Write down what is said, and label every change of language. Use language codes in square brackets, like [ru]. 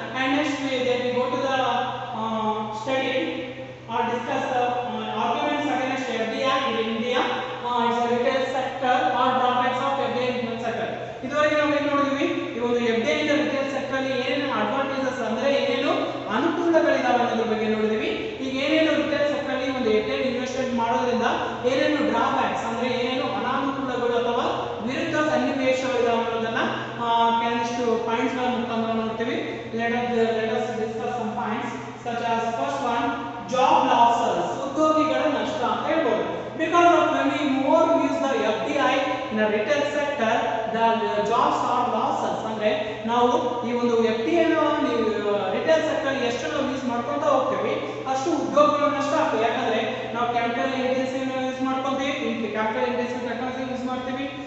[en] and next we go to the study or discuss the arguments against FDI in India. It's a retail sector or drawbacks of FDI in retail sector. [kn] ಇದುವರೆಗೆ ನಾವು ಏನು ನೋಡಿದ್ವಿ ಈ ಒಂದು FDI ಇಂದ retail sector ಅಲ್ಲಿ ಏನೇನು advantages ಅಂದ್ರೆ ಏನೇನು ಅನುಕೂಲಗಳಿದಾವೆ ಅನ್ನೋದ್ರ ಬಗ್ಗೆ ನೋಡಿದ್ವಿ. ಈಗ ಏನೇನು ರಿಟೇಲ್ ಸೆಕ್ಟರ್ ಅಲ್ಲಿ ಒಂದು FDI ಇನ್ವೆಸ್ಟ್ಮೆಂಟ್ ಮಾಡೋದ್ರಿಂದ ಏನೇನು ಡ್ರಾಬ್ಯಾಕ್ಸ್ ಅಂದ್ರೆ ಏನೇನು ಅನಾನುಕೂಲಗಳು ಅಥವಾ ವಿರುದ್ಧ ಸನ್ನಿವೇಶಗಳಿದಾವೆ ಅನ್ನೋದನ್ನ ಕೆಲವಷ್ಟು ಪಾಯಿಂಟ್ಸ್ ಗಳ ಮುಖಾಂತರ ನೋಡ್ತೀವಿ. [en] let us discuss some points such as first one job losses [kn] ಉದ್ಯೋಗಿಗಳ ನಷ್ಟ ಅಂತ ಹೇಳ್ಬೋದು. [en] because of many more use the FDI in a retail sector the jobs are losses [kn] ಅಂದ್ರೆ ನಾವು ಈ ಒಂದು FDI ನ ರಿಟೇಲ್ ಸೆಕ್ಟರ್ ಎಷ್ಟು ನಾವು ಯೂಸ್ ಮಾಡ್ಕೊಂತ ಹೋಗ್ತೀವಿ ಅಷ್ಟು ಉದ್ಯೋಗಗಳು ನಷ್ಟ ಆಗ್ತವೆ. ಯಾಕಂದ್ರೆ ನಾವು ಕ್ಯಾಪಿಟಲ್ ಇಂಟೆನ್ಸಿವ್ ಯೂಸ್ ಮಾಡ್ಕೊಂತೀವಿ ಕ್ಯಾಪಿಟಲ್ ಇಂಟೆನ್ಸಿವ್ ಟೆಕ್ನಾಲಜಿ ಯೂಸ್ ಮಾಡ್ತೀವಿ.